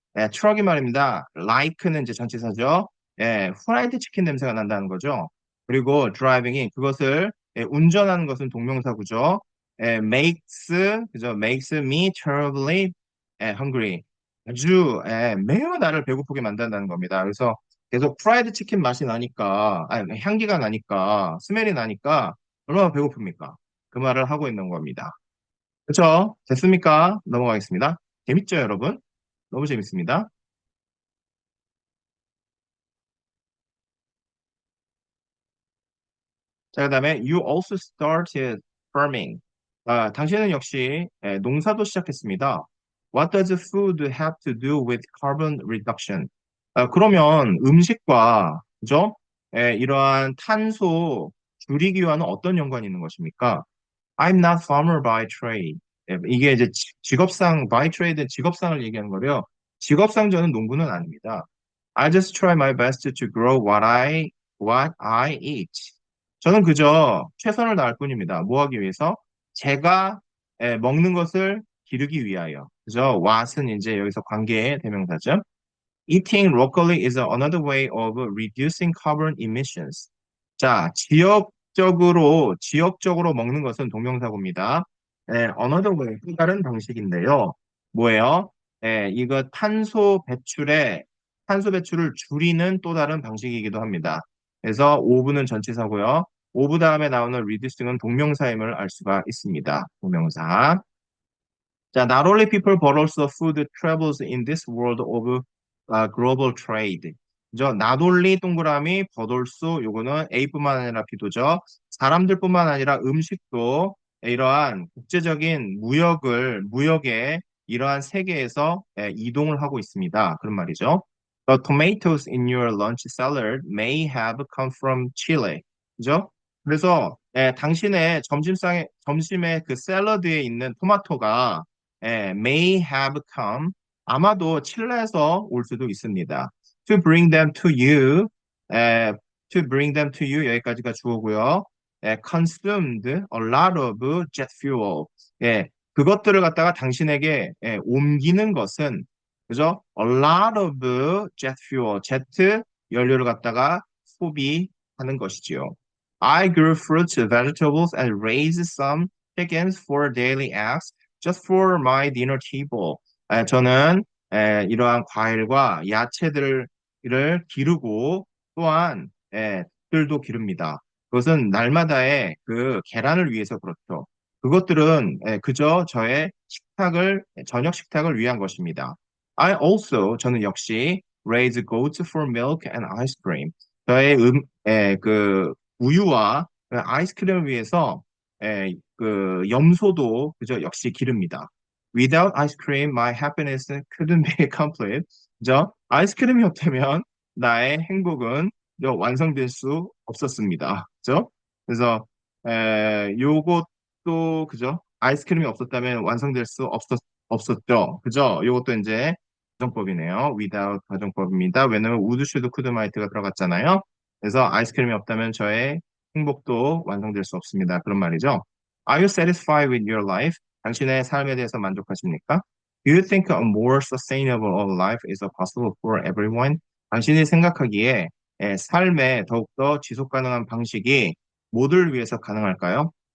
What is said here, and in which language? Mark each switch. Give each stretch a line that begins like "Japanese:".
Korean: 트럭이 말입니다. like는 이제 전치사죠. 프라이드 치킨 냄새가 난다는 거죠. 그리고 driving이 그것을 운전하는 것은 동명사구죠. 그죠?
English: makes me terribly hungry.
Korean: 아주 매우 나를 배고프게 만든다는 겁니다. 그래서 계속 프라이드 치킨 맛이 나니까, 아니, 향기가 나니까, 스멜이 나니까 얼마나 배고픕니까? 그 말을 하고 있는 겁니다. 그쵸? 됐습니까? 넘어가겠습니다. 재밌죠, 여러분? 너무 재밌습니다.
English: 자,
Korean: 그다음에
English: you also started farming.
Korean: 당신은 역시 농사도 시작했습니다.
English: What does food have to do with carbon reduction?
Korean: 그러면 음식과 그죠? 이러한 탄소 줄이기와는 어떤 연관이 있는 것입니까?
English: I'm not farmer by trade.
Korean: 이게 이제 직업상
English: by trade
Korean: 는 직업상을 얘기하는 거래요. 직업상 저는 농부는 아닙니다.
English: I just try my best to grow what I eat.
Korean: 저는 그저 최선을 다할 뿐입니다. 뭐 하기 위해서? 제가 먹는 것을 기르기 위하여. 그죠? what은 이제 여기서 관계의 대명사죠.
English: Eating locally is another way of reducing carbon emissions.
Korean: 자, 지역적으로 먹는 것은 동명사고입니다. another way, 또 다른 방식인데요. 뭐예요? 이거 탄소 배출을 줄이는 또 다른 방식이기도 합니다. 그래서 오브는 전치사고요. 오브 다음에 나오는 reducing은 동명사임을 알 수가 있습니다. 동명사.
English: 자, not only people but also food travels in this world of global trade.
Korean: 그죠?
English: not only
Korean: 동그라미
English: but also
Korean: 요거는 A뿐만 아니라 B도죠. 사람들뿐만 아니라 음식도 이러한 국제적인 무역의 이러한 세계에서 이동을 하고 있습니다. 그런 말이죠.
English: The tomatoes in your lunch salad may have come from Chile.
Korean: 그죠? 그래서 당신의 점심에 그 샐러드에 있는 토마토가
English: may have come
Korean: 아마도 칠레에서 올 수도 있습니다.
English: To bring them to you, 에, to bring them to you
Korean: 여기까지가 주어고요.
English: consumed a lot of jet fuel.
Korean: 그것들을 갖다가 당신에게 옮기는 것은 그죠?
English: A lot of jet fuel,
Korean: 제트 연료를 갖다가 소비하는 것이지요.
English: I grew fruits, vegetables, and raised some chickens for daily eggs. Just for my dinner table.
Korean: 저는 이러한 과일과 야채들을 기르고 또한 들도 기릅니다. 그것은 날마다의 그 계란을 위해서 그렇죠. 그것들은 그저 저의 저녁 식탁을 위한 것입니다. 저는 역시
English: raise goats for milk and ice cream.
Korean: 저의 그 우유와 그 아이스크림을 위해서 그 염소도 그저 역시 기릅니다.
English: Without ice cream, my happiness couldn't be complete.
Korean: 그죠? 아이스크림이 없다면 나의 행복은 완성될 수 없었습니다. 그죠? 그래서 요것도 그죠? 아이스크림이 없었다면 완성될 수 없었죠. 그죠? 요것도 이제 가정법이네요. without 가정법입니다. 왜냐면 would, should, could, might가 들어갔잖아요. 그래서 아이스크림이 없다면 저의 행복도 완성될 수 없습니다. 그런 말이죠.
English: Are you satisfied with your life?
Korean: 당신의 삶에 대해서 만족하십니까?
English: Do you think a more sustainable life is possible for everyone?
Korean: 당신이 생각하기에 삶에 더욱더 지속 가능한 방식이 모두를 위해서 가능할까요?